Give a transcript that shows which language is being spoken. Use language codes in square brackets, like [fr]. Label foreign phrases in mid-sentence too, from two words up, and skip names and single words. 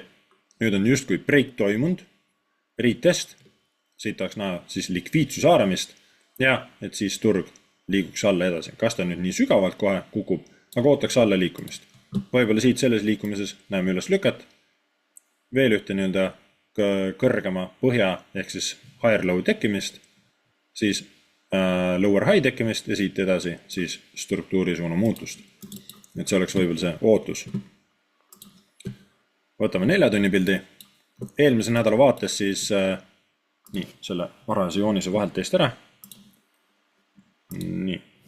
[et] Nüüd on justkui break toimunud, retest, siit tahaks näha siis likviidsuse haaramist ja et siis turg liiguks alla edasi. Kas ta nüüd nii sügavalt kohe kukub, aga ootaks alla liikumist. Võib-olla siit selles liikumises näeme üles lüket, veel ühte nii-öelda kõrgema põhja ehk siis [en] higher low [et] tekkimist, siis [en] lower high [et] tekkimist ja siit edasi siis struktuuri suuna muutust. Et see oleks võib-olla see ootus. Võtame 4 tunni pildi. Eelmise nädala vaates siis nii, selle varajase joonise vahelt teist ära. Nii.